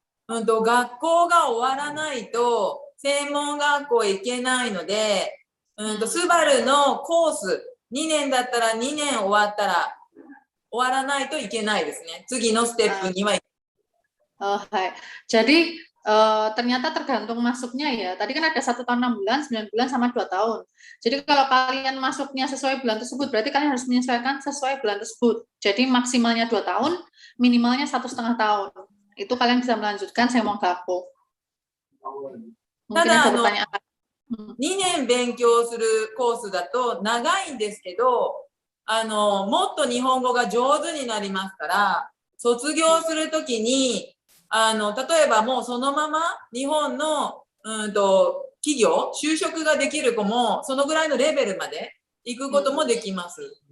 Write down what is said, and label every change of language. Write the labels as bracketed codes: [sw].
[ja] 学校が終わらないと専門学校行けないので、スバルのコース2年だったら2年終わったら終わらないといけないですね。次のステップには。 [id] Jadi ternyata tergantung masuknya ya. Tadi kan ada 1 tahun 6 bulan, 9 bulan sama 2 tahun. Jadi kalau kalian masuknya sesuai bulan tersebut, berarti kalian harus menyesuaikan sesuai bulan tersebut. Jadi maksimalnya 2 tahun, minimalnya 1,5 tahun. Itu kalian bisa melanjutkan Sengmonggaku. Mungkin ada pertanyaan. [ja] 2年勉強するコースだと長いんですけど、もっと日本語が上手になりますから、卒業するときに例えばもうそのまま日本の企業、就職ができる子もそのぐらいのレベルまで行くこともできます。